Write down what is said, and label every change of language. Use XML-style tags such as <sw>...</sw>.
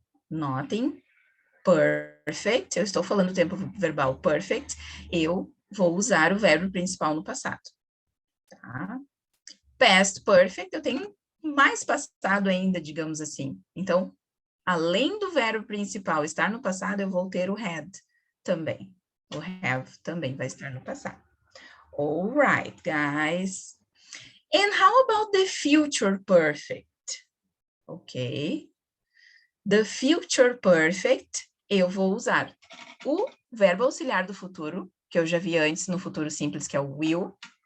<pt>Notem, perfect, eu estou falando o tempo verbal perfect, eu vou usar o verbo principal no passado. Tá? Past perfect, eu tenho mais passado ainda, digamos assim. Então, além do verbo principal estar no passado, eu vou ter o had também. O have também vai estar no passado.</pt> <en>All right, guys. And how about the future perfect? Ok.</en> <pt>The future perfect, eu vou usar o verbo auxiliar do futuro, que eu já vi antes no futuro simples, que é o will.</pt>